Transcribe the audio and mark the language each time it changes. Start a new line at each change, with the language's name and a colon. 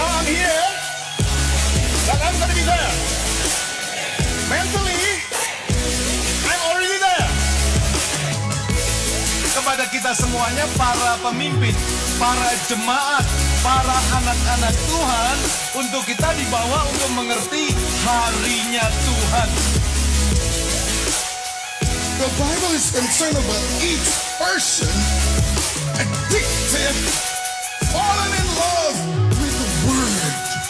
English: here that I'm going to be there. Mentally, I'm already there.
Indonesian: Kepada kita semuanya, para pemimpin, para jemaat, para anak-anak Tuhan, untuk kita dibawa untuk mengerti harinya Tuhan.
English: The Bible is concerned about each person addicted, fallen in love with the Word.